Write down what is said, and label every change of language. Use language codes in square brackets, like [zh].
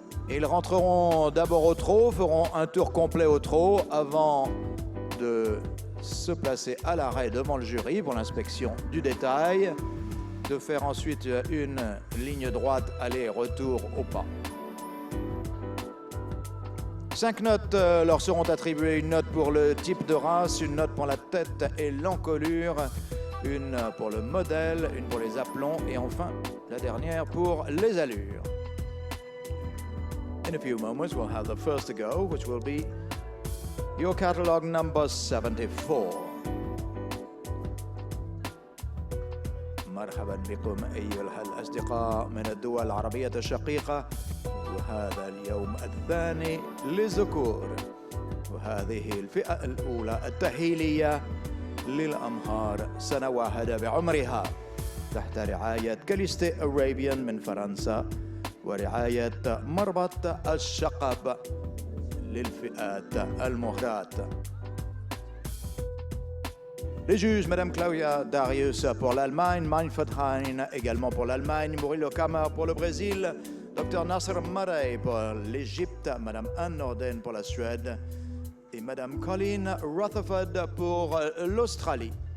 [fr] Ils rentreront d'abord au trot, feront un tour complet au trot avant de se placer à l'arrêt devant le jury pour l'inspection du détail, de faire ensuite une ligne droite aller-retour au pas. 5 notes leur seront attribuées, une note pour le type de race, une note pour la tête et l'encolure, une pour le modèle, une pour les aplombs et enfin la dernière pour les allures. [en] In a few moments we'll have the first to go, which will be your catalogue number 74. [ar] مرحبا بكم أيها الأصدقاء من الدول العربية الشقيقة، وهذا اليوم الثاني للذكور، وهذه الفئة الأولى التأهيلية للأمهار سنة واحدة بعمرها تحت رعاية كاليست أرابيان من فرنسا ورعاية مربط الشقب للفئات المهرات. [fr] Les juges, Madame Claudia Darius pour l'Allemagne, Manfred Hein également pour l'Allemagne, Murilo Kammer pour le Brésil, Dr Nasser Marey pour l'Égypte, Madame Anne Norden pour la Suède et Madame Colleen Rutherford pour l'Australie.